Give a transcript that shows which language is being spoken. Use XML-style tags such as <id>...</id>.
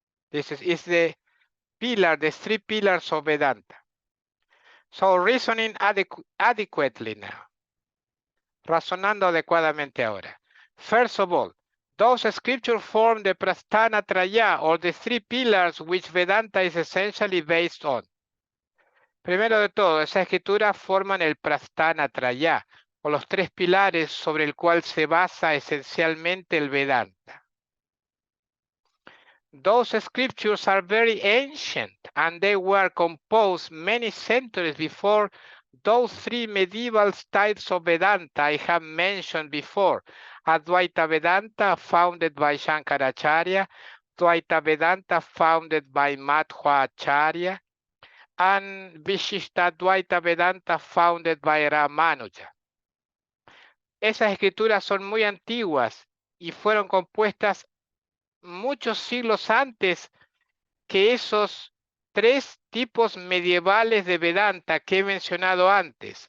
<en>This is the pillar, the three pillars of Vedanta. So reasoning adequately now.</en> <es>Razonando adecuadamente ahora.</es> <en>First of all, those scriptures form the Prasthana Traya, or the three pillars which Vedanta is essentially based on.</en> <es>Primero de todo, esas escrituras forman el Prasthana Traya, o los tres pilares sobre el cual se basa esencialmente el Vedanta.</es> <en>Those scriptures are very ancient, and they were composed many centuries before those three medieval styles of Vedanta I have mentioned before. Advaita Vedanta, founded by Shankaracharya, Dvaita Vedanta, founded by Madhvacharya, and Vishishtadvaita Vedanta, founded by Ramanuja.</en> <es>Esas escrituras son muy antiguas y fueron compuestas muchos siglos antes que esos tres tipos medievales de Vedanta que he mencionado antes.</es>